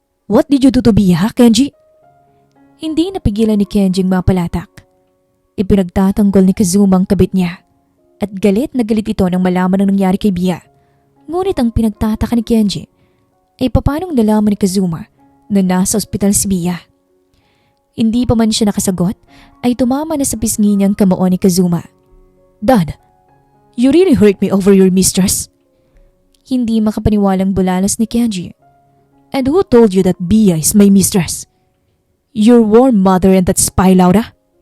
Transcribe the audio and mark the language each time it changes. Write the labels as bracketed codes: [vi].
[en] What did you do to Bia, Kenji? [tl] Hindi napigilan ni Kenji mapalatak. Ipinagtatanggol ni Kazuma ang kabit niya at galit na galit ito nang malaman ang nangyari kay Bia. Ngunit ang pinagtataka ni Kenji ay papanong nalaman ni Kazuma na nasa ospital si Bia. Hindi pa man siya nakasagot ay tumama na sa pisngi niyang kamao ni Kazuma. [en] Dad, you really hurt me over your mistress? [tl] Hindi makapaniwalang bulalas ni Kenji. [en] And who told you that Bia is my mistress? Your warm mother and that spy Laura?